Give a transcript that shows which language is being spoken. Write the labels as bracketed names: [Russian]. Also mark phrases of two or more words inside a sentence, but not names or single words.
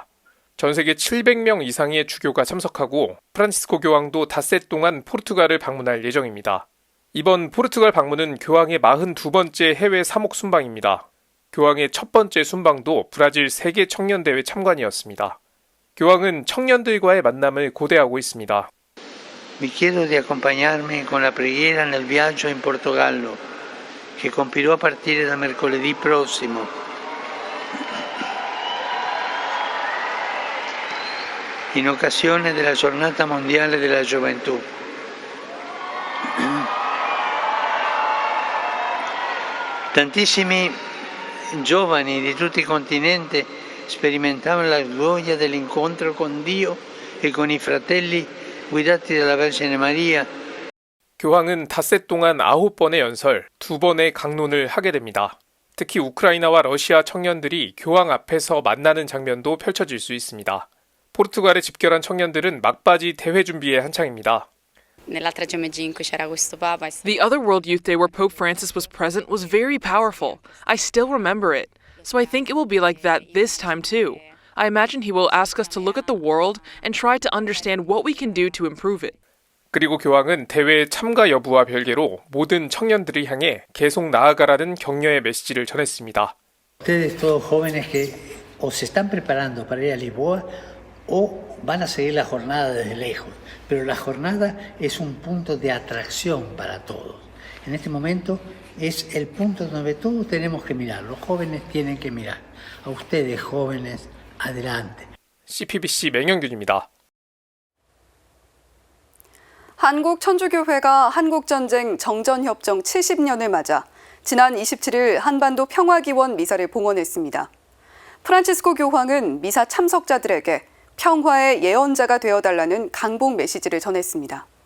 [Korean] 전 세계 700명 이상의 주교가 참석하고 프란치스코 교황도 닷새 동안 포르투갈을 방문할 예정입니다. 이번 포르투갈 방문은 교황의 42번째 해외 사목 순방입니다. 교황의 첫 번째 순방도 브라질 세계 청년대회 참관이었습니다. 교황은 청년들과의 만남을 고대하고 있습니다. [Italian] Vi chiedo di accompagnarmi con la preghiera nel viaggio in Portogallo, che compirò a partire da mercoledì prossimo. In occasione della Giornata Mondiale della Gioventù. Tantissimi giovani di tutti i continenti sperimentavano la gioia dell'incontro con Dio e con i fratelli guidati dalla Vergine Maria. [Korean] 교황은 닷새 동안 9번의 연설, 2번의 강론을 하게 됩니다. 특히 우크라이나와 러시아 청년들이 교황 앞에서 만나는 장면도 펼쳐질 수 있습니다. 포르투갈에 집결한 청년들은 막바지 대회 준비에 한창입니다. [English] The other World Youth Day where Pope Francis was present was very powerful. I still remember it. So I think it will be like that this time too. I imagine he will ask us to look at the world and try to understand what we can do to improve it. [Korean] 그리고 교황은 대회 참가 여부와 별개로 모든 청년들을 향해 계속 나아가라는 격려의 메시지를 전했습니다. [Spanish] Ustedes todos jóvenes que o se están preparando para ir a Lisboa o van a seguir la jornada desde lejos, pero la jornada es un punto de atracción para todos. En este momento es el punto donde todos tenemos que mirar, los jóvenes tienen que mirar. A ustedes jóvenes, adelante. [Korean] CPBC 맹영균입니다. 한국천주교회가 한국전쟁 정전협정 70년을 맞아 지난 27일 한반도 평화기원 미사를 봉헌했습니다. 프란치스코 교황은 미사 참석자들에게 평화의 예언자가 되어달라는 강복 메시지를 전했습니다.